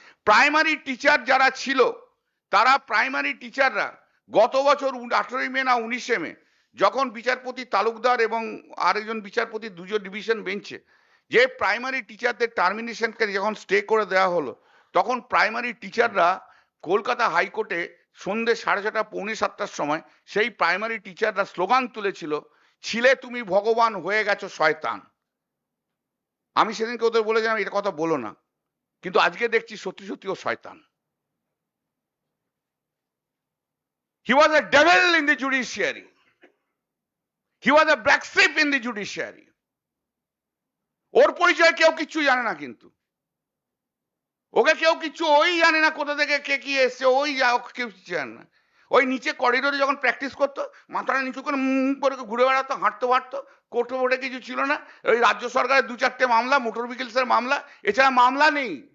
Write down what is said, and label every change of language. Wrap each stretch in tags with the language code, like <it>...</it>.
<bn>Primary teacher যারা ছিল, তারা প্রাইমারি টিচাররা গত বছর 18 মে না 19 মে, যখন বিচারপতি তালুকদার এবং আরেকজন বিচারপতি দুজন ডিভিশন বেঞ্চে যে প্রাইমারি টিচারদের টার্মিনেশনকে যখন স্টে করে দেওয়া হলো, তখন প্রাইমারি টিচাররা কলকাতা হাইকোর্টে সন্ধ্যে 6:30 পৌনে 7টার সময় সেই প্রাইমারি টিচাররা স্লোগান তুলেছিল, ছিলে তুমি ভগবান হয়ে গেছো শয়তান। আমি সেদিনকে ওদের বলেছিলাম এটা কথা বলো না, কিন্তু আজকে দেখছি সত্যি সত্যি ও শয়তান।</bn> <en>He was a devil in the judiciary. He was a black sheep in the judiciary.</en> <bn>ওর পরিচয় কেউ কিচ্ছু জানে না, কিন্তু ওকে কেউ কিচ্ছু, ওই জানে না কোথা থেকে কে কি এসছে, ওই কেউ কিছু জানে না। ওই নিচে করিডোরে যখন প্র্যাকটিস করতো, মাথাটা নিচু করে করে ঘুরে বেড়াতো, হাঁটতে পারতো, কোর্টে বোর্ডে কিছু ছিল না। ওই রাজ্য সরকারের 2-4টে মামলা, মোটর ভেহিকলসের মামলা, এছাড়া মামলা নেই।</bn>